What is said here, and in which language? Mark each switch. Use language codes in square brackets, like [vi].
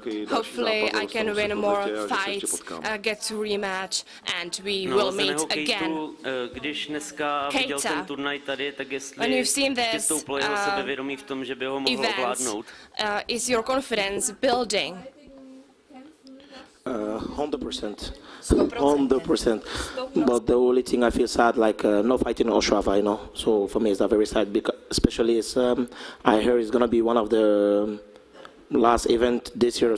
[en] Hopefully I can win more fights, get to rematch, and we will meet again. [cs] Když dneska viděl ten turnaj tady, tak jestli ti stouplo jeho sebevědomí v tom, že by ho mohl ovládnout? [en] Is your confidence building? 100%. 100%. But the only thing I feel sad, like no fighting in Ostrava, you know. So for me, it's not very sad, because especially it's, I heard it's gonna be one of the last event this year.